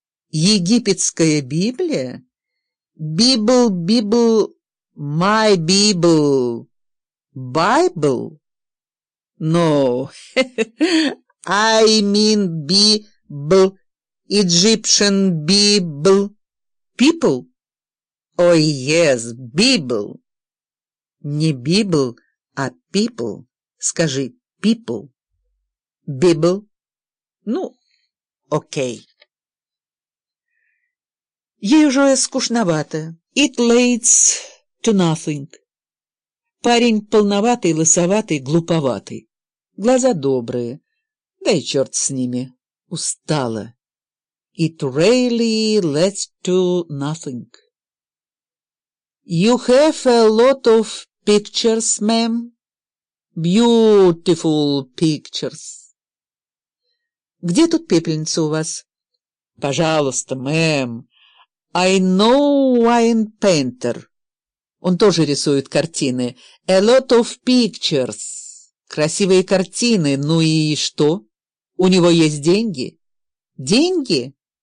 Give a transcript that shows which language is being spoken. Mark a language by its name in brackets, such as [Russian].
[Russian] Египетская Библия. [English] Bible, Bible, my Bible, Bible. No, I mean Bible, Egyptian Bible, people. Oh yes, Bible. [Russian] Не Bible, а people. Скажи people. Bible. Ну, окей. Ей уже скучновато. [English] It leads to nothing. [Russian] Парень полноватый, лысоватый, глуповатый. Глаза добрые. Да и черт с ними. Устала. [English] It really leads to nothing. You have a lot of pictures, ma'am. Beautiful pictures. [Russian] Где тут пепельница у вас? Пожалуйста, мэм. [English] I know wine painter. [Russian] Он тоже рисует картины. [English] A lot of pictures. [Russian] Красивые картины. Ну и что? У него есть деньги? Деньги?